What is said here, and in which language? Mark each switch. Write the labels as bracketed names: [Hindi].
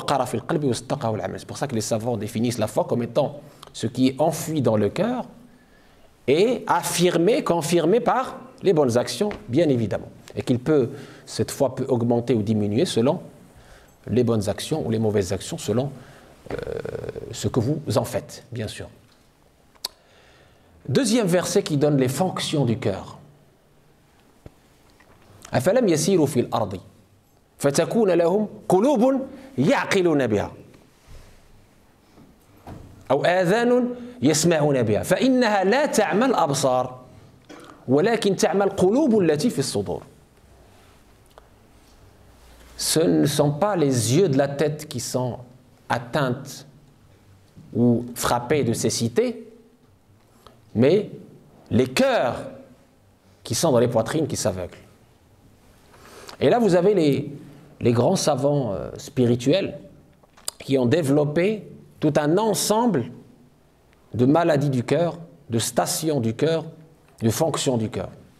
[French] C'est pour ça que les savants définissent la foi comme étant ce qui est enfui dans le cœur et affirmé, confirmé par les bonnes actions, bien évidemment. Et qu'il peut, cette foi peut augmenter ou diminuer selon les bonnes actions ou les mauvaises actions, selon ce que vous en faites, bien sûr. Deuxième verset qui donne les fonctions du cœur. [Arabic] أفلم يسيروا في الأرض فتكون لهم قلوب يعقلون بها أو آذان يسمعون بها فإنها لا تعمى الأبصار ولكن تعمى القلوب التي في الصدور. [French] Ce ne sont pas les yeux de la tête qui sont atteintes ou frappées de cécité, mais les cœurs qui sont dans les poitrines qui s'aveuglent. Et là, vous avez les grands savants spirituels qui ont développé tout un ensemble de maladies du cœur, de stations du cœur, de fonctions du cœur.